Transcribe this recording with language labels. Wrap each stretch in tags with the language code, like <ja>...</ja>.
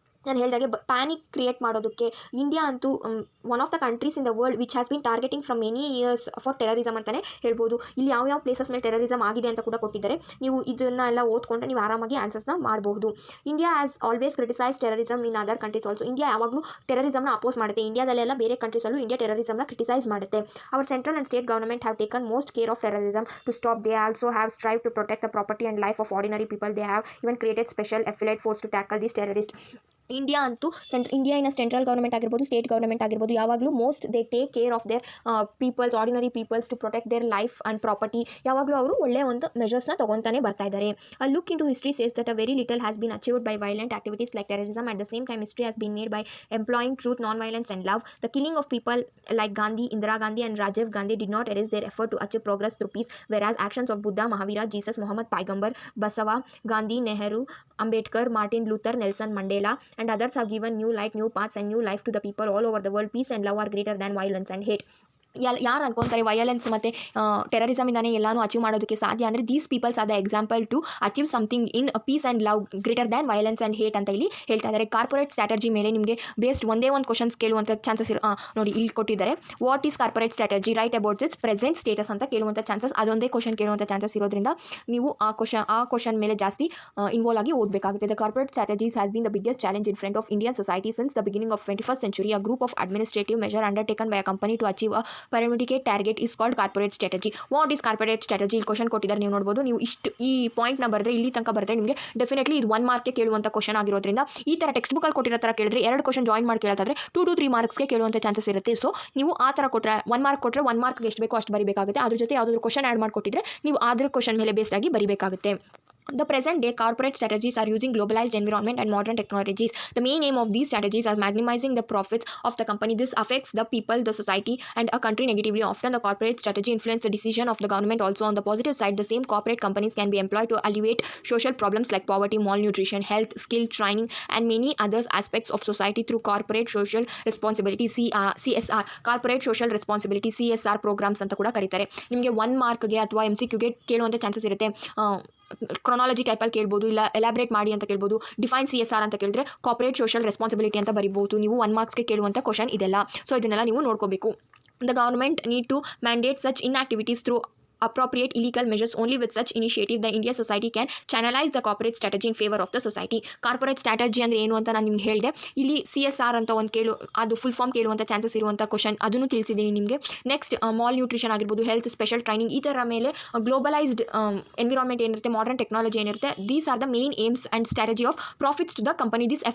<kn>ನಾನು ಹೇಳಿದಾಗೆ panic create ಮಾಡೋದಕ್ಕೆ</kn> <en>India ಅಂತೂ one of the countries in the world which has been targeting from many years for terrorism ಅಂತಲೇ ಹೇಳ್ಬೋದು.</en> <kn>ಇಲ್ಲಿ ಯಾವ ಪ್ಲೇಸಸ್ ಮೇಲೆ ಟೆರರಿಸಮ್ ಆಗಿದೆ ಅಂತ ಕೂಡ ಕೊಟ್ಟಿದ್ದಾರೆ. ನೀವು ಇದನ್ನೆಲ್ಲ ಓದ್ಕೊಂಡ್ರೆ ನೀವು ಆರಾಮಾಗಿ ಆನ್ಸರ್ಸ್ನ ಮಾಡಬಹುದು.</kn> <en>India has always criticise terrorism in other countries also.</en> <kn>India ಯಾವಾಗಲೂ ಟೆರರಿಸಮ್ನ ಅಪೋಸ್ ಮಾಡುತ್ತೆ. ಇಂಡಿಯಾದಲ್ಲೆಲ್ಲ ಬೇರೆ ಕಂಟ್ರೀಸಲ್ಲೂ ಇಂಡಿಯಾ ಟೆರರಿಸಮ್ನ ಕ್ರಿಟಿಸೈಸ್ ಮಾಡುತ್ತೆ.</kn> <en>Our central and state government have taken most care of terrorism to stop. They also have strive to protect the property and life of ordinary people. They have even created special affiliate force to tackle this terrorist.</en> <kn>India ಅಂತೂ ಇಂಡಿಯಾನ central government ಆಗಿರ್ಬೋದು, state government ಆಗಿರ್ಬೋದು, ಯಾವಾಗಲೂ</kn> <en>Most they take care of their peoples, ordinary peoples to protect their life and property.</en> <kn>ಯಾವಾಗಲೂ ಅವರು ಒಳ್ಳೆಯ ಒಂದು ಮೆಷರ್ಸ್ನ ತೊಗೊತಾನೆ ಬರ್ತಾ ಇದ್ದಾರೆ.</kn> <en>A look into history says that a very little has been achieved by violent activities like terrorism. At the same time, history has been made by employing truth, non-violence and love. The killing of people like Gandhi, Indira Gandhi and Rajiv Gandhi did not erase their effort to achieve progress through peace, whereas actions of Buddha, Mahavira, Jesus, Muhammad Paigambar, Basava, Gandhi, Nehru, Ambedkar, Martin Luther, Nelson Mandela and others have given new light, new paths and new life to the people all over the world. Peace and love are greater than violence and hate.</en> <kn>ಯಾರು ಅನ್ಕೊಂತಾರೆ violence ಮತ್ತು ಟೆರರಿಸಮಿಂದಾನೇ ಎಲ್ಲಾನು achieve ಮಾಡೋದಕ್ಕೆ ಸಾಧ್ಯ ಅಂದರೆ</kn> <en>these peoples are the example to achieve something in peace and love greater than violence and hate</en> <kn>ಅಂತ ಇಲ್ಲಿ ಹೇಳ್ತಾ ಇದ್ದಾರೆ. ಕಾರ್ಪೊರೇಟ್ ಸ್ಟ್ರಾಟಜಿ ಮೇಲೆ ನಿಮಗೆ ಬೇಸ್ಡ್ ಒಂದೇ ಒಂದು ಕ್ವಶನ್ಸ್ ಕೇಳುವಂಥ ಚಾನ್ಸಸ್ ನೋಡಿ ಇಲ್ಲಿ ಕೊಟ್ಟಿದ್ದಾರೆ.</kn> <en>what is corporate strategy right about its present status</en> <kn>ಅಂತ ಕೇಳುವಂಥ ಚಾನ್ಸಸ್, ಅದೊಂದೇ ಕ್ವಶನ್ ಕೇಳುವಂಥ ಚಾನ್ಸಸ್ ಇರೋದ್ರಿಂದ ನೀವು ಆ ಕ್ವಶನ್ ಮೇಲೆ ಜಾಸ್ತಿ ಇನ್ವಾಲ್ವ್ ಆಗಿ ಓದಬೇಕಾಗುತ್ತೆ.</kn> <en>The corporate strategies has been the biggest challenge in front of Indian society since the beginning of 21st century. A group of administrative measure undertaken by a company to achieve a pyramidal target is called corporate strategy. What is corporate strategy?</en> <kn>ಇಲ್ಲಿ question ಕೊಟ್ಟಿದ್ದಾರೆ, ನೀವು ನೋಡ್ಬೋದು. ನೀವು ಈ ಪಾಯಿಂಟ್ನ ಬರೆದ್ರೆ ಇಲ್ಲಿ ತನಕ ಬರೆದ್ರೆ ನಿಮಗೆ ಡೆಫಿನೆಟ್ಲಿ ಇದು 1 ಮಾರ್ಕ್ಗೆ ಕೇಳುವಂಥ ಕ್ವಶನ್ ಆಗಿರೋದ್ರಿಂದ ಈ ಥರ ಟೆಕ್ಸ್ಟ್ ಬುಕ್ಕಲ್ಲಿ ಕೊಟ್ಟಿರೋ ಥರ ಕೇಳಿದ್ರೆ 2 ಕ್ವಶನ್ ಜಾಯಿನ್ ಮಾಡಿ ಕೇಳೋದಾದ್ರೆ 2 to 3 ಮಾರ್ಕ್ಸ್ಗೆ ಕೇಳುವಂಥ ಚಾನ್ಸಸ್ ಇರುತ್ತೆ. ಸೊ ನೀವು ಆ ಥರ ಕೊಟ್ಟರೆ 1 ಮಾರ್ಕ್ ಕೊಟ್ಟರೆ 1 ಮಾರ್ಕ್ಗೆ ಎಷ್ಟು ಬೇಕೋ ಅಷ್ಟು ಬರೀಬೇಕಾಗುತ್ತೆ. ಅದ್ರ ಜೊತೆ ಯಾವುದಾದ್ರು ಕ್ವಶನ್ ಆ್ಯಡ್ ಮಾಡಿಕೊಟ್ಟಿದ್ರೆ ನೀವು ಅದ್ರ ಕ್ವಶನ್ ಮೇಲೆ ಬೇಸ್ಡ್ ಆಗಿ ಬರೀಬೇಕಾಗುತ್ತೆ.</kn> <en>The present day corporate strategies are using globalized environment and modern technologies. The main aim of these strategies are maximizing the profits of the company. This affects the people, the society, and a country negatively. Often the corporate strategy influences the decision of the government. Also on the positive side, the same corporate companies can be employed to alleviate social problems like poverty, malnutrition, health, skill training, and many other aspects of society through corporate social responsibility, CSR, corporate social responsibility, CSR programs</en> <kn>ಅಂತ ಕೂಡ ಕರೀತಾರೆ. ನಿಮಗೆ 1 ಮಾರ್ಕ್ಗೆ ಅಥವಾ MCQಗೆ ಕೇಳುವಂಥ chances ಇರುತ್ತೆ. Chronology ಟೈಪಲ್ಲಿ ಕೇಳ್ಬೋದು, ಇಲ್ಲ ಎಲಾಬ್ರೇಟ್ ಮಾಡಿ ಅಂತ ಕೇಳ್ಬೋದು. ಡಿಫೈನ್ CSR ಅಂತ ಕೇಳಿದ್ರೆ ಕಾರ್ಪೊರೇಟ್ ಸೋಷಿಯಲ್ ರೆಸ್ಪಾನ್ಸಿಬಿಲಿಟಿ ಅಂತ ಬರಿಬೋದು. ನೀವು 1 ಮಾರ್ಕ್ಸ್ಗೆ ಕೇಳುವಂಥ ಕ್ವಶನ್ ಇದೆಲ್ಲ. ಸೊ ಇದನ್ನೆಲ್ಲ ನೀವು ನೋಡ್ಕೋಬೇಕು.</kn> <en>The government need to mandate such inactivities through appropriate illegal measures. Only with such initiative the India society can channelize the corporate strategy in favor of the society.</en> <kn>Corporate strategy ಅಂದರೆ ಏನು ಅಂತ ನಾನು ನಿಮ್ಗೆ ಹೇಳಿದೆ. ಇಲ್ಲಿ CSR ಅಂತ ಒಂದು ಅದು ಫುಲ್ ಫಾರ್ಮ್ ಕೇಳುವಂಥ ಚಾನ್ಸಸ್ ಇರುವಂಥ ಕ್ವಶನ್, ಅದನ್ನು ತಿಳಿಸಿದ್ದೀನಿ ನಿಮಗೆ. ನೆಕ್ಸ್ಟ್ ಮಾಲ್ ನ್ಯೂಟ್ರಿಷನ್ ಆಗಿರ್ಬೋದು, ಹೆಲ್ತ್, ಸ್ಪೆಷಲ್ ಟ್ರೈನಿಂಗ್, ಈ ಥರ ಮೇಲೆ ಗ್ಲೋಬಲೈಸ್ಡ್ ಎನ್ವಿರಾನ್ಮೆಂಟ್ ಏನಿರುತ್ತೆ, ಮಾಡರ್ನ್ ಟೆಕ್ನಾಲಜಿ ಏನಿರುತ್ತೆ,</kn> <en>These are the main aims and strategy of profits to the company.</en>